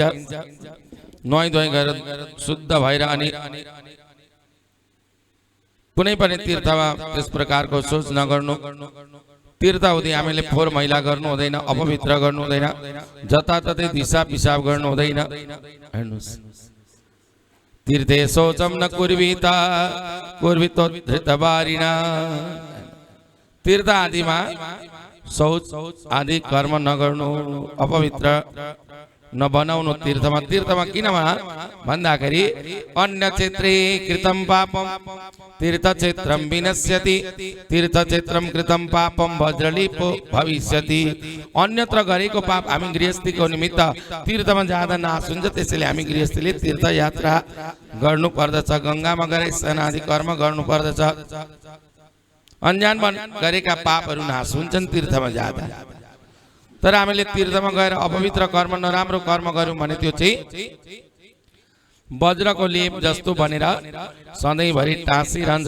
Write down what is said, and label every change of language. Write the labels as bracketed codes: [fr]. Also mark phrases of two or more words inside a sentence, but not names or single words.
[ne] नुहाई धुवाई गरेर शुद्ध भएर अनि कुनै पनि तीर्थमा त्यस प्रकारको सोच नगर्नु। तीर्थ हुँदै हामीले फोहोर मैला गर्नु हुँदैन, अपवित्र गर्नु हुँदैन, जताततै दिशा पिसाब गर्नु हुँदैन। हेर्नुस्, [sa] तीर्थे शौचम न कुर्वीता कुर्वितो धृतवारिणा। [ne] तीर्थ आदिमा शौच आदि कर्म नगर्नु, अपवित्र नबनाउनु। तीर्थमा किन भन्दाखेरि [sa] अन्य क्षेत्रे कृतं पापम तीर्थक्षेत्रम विनश्यति तीर्थक्षेत्रम कृतं पापम वज्रलिपो भविष्यति। [ne] अन्यत्र गरेको पाप हामी गृहस्थीको निमित्त तीर्थमा जाँदा नाश हुन्छ। त्यसैले हामी गृहस्थीले तीर्थयात्रा गर्नु पर्दछ। गंगामा गएर स्नान आदि कर्म गर्नु पर्दछ। अनजान गरेका पापहरू नाश हुन्छन् तीर्थमा जाँदा। तर हामीले तीर्थमा गएर अपवित्र कर्म नराम्रो कर्म गर्यौं भने त्यो चाहिँ वज्रको लेप जस्तो बनेर सधैँभरि टाँसिरहन्छ।